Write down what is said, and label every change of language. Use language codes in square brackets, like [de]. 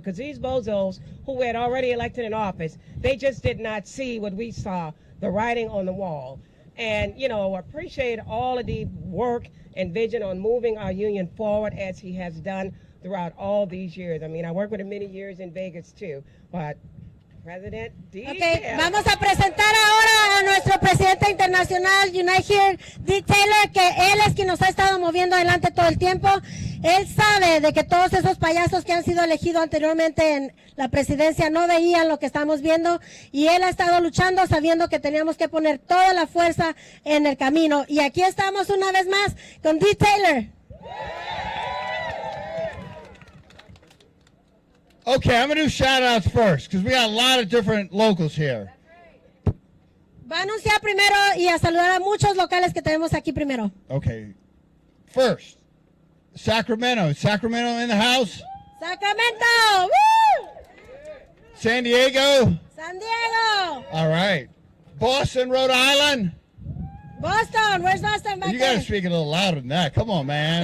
[en] Because these bozos who had already elected in office, they just did not see what we saw, the writing on the wall. And, you know, appreciate all of the work and vision on moving our union forward as he has done throughout all these years. I mean, I worked with him many years in Vegas too, but President D. [es] Okay, vamos a presentar ahora a nuestro presidente internacional, Unite Here, D. Taylor, que él es quien nos ha estado moviendo adelante todo el tiempo. Él sabe de que todos esos payasos que han sido elegidos anteriormente en la presidencia no veían lo que estamos viendo y él ha estado luchando sabiendo que teníamos que poner toda la fuerza en el camino. Y aquí estamos una vez más con D. Taylor. [en] Okay, I'm going to do shout-outs first because we got a lot of different locals here. [es] Va a anunciar primero y a saludar a muchos locales que tenemos aquí primero. [en] Okay, first, Sacramento. Is Sacramento in the house? Sacramento. Woo! San Diego? San Diego. All right. Boston, Rhode Island? Boston. Where's Boston back You got to there? speak a little louder than that. Come on, man.